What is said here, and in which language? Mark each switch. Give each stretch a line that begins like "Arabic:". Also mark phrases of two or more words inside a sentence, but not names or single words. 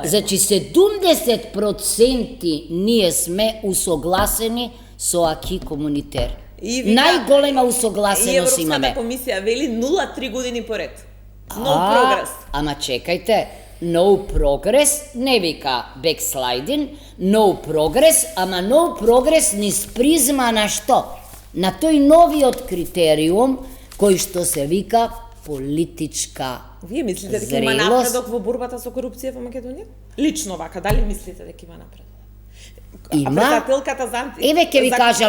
Macedonian: Значи, 70% ние сме усогласени со
French: acquis communautaire.
Macedonian: Најголема усогласеност имаме. И Европската комисија вели 0 години поред.
English: No progress.
Macedonian: Ама чекајте,
English: no progress
Macedonian: не вика
English: backsliding, no progress,
Macedonian: ама
English: no progress
Macedonian: низ призма на што? На тој новиот критериум кој што се вика политичка Вие мислите дека има зрелост. напредок во борбата со корупција во Македонија? Лично вака, дали мислите дека има напредок? Има. Председателката за Еве ќе ви кажам